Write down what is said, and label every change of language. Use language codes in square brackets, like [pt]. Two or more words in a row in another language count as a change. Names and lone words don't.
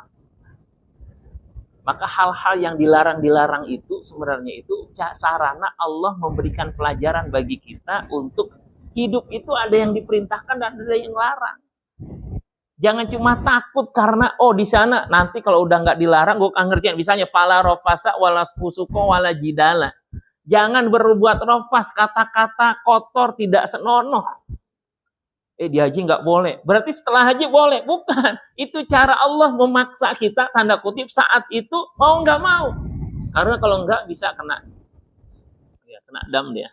[id] Maka hal-hal yang dilarang itu sebenarnya itu sarana Allah memberikan pelajaran bagi kita untuk hidup itu ada yang diperintahkan dan ada yang larang. Jangan cuma takut karena di sana nanti kalau udah nggak dilarang gue akan ngerjain. [ar] Misalnya fala rofasa wala spusuko wala jidala. [id] Jangan berbuat rofas, kata-kata kotor tidak senonoh. Di haji nggak boleh. Berarti setelah haji boleh. Bukan. Itu cara Allah memaksa kita, tanda kutip, saat itu mau nggak mau. Karena kalau nggak bisa kena dam dia.